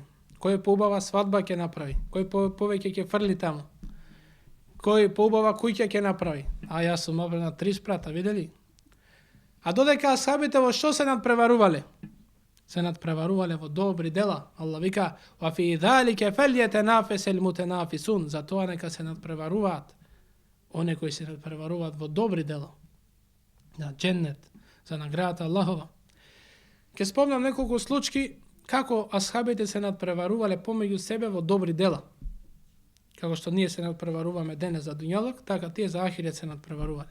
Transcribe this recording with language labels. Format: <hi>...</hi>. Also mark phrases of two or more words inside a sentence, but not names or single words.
<mk>Кој поубава свадба ќе направи? Кој повеќе ќе фрли таму? Кој поубава куќа ќе направи? А јас сум обрана 3 спрата, видели? А додека асхабите во што се надпреварувале? Се надпреварувале во добри дела. Allah вика:</mk> <ar>"وفي ذلك فليتنافس المتنافسون."</ar> <mk>Затоа нека се надпреваруваат оние кои се надпреваруваат во добри дела. На дженнет, за наградата Аллахова. Ке спомнам неколку случаи како асхабите се надпреварувале помеѓу себе во добри дела. Како што ние се надпреваруваме денес за дуњалок, така тие за ахирет се надпреварувале.</mk>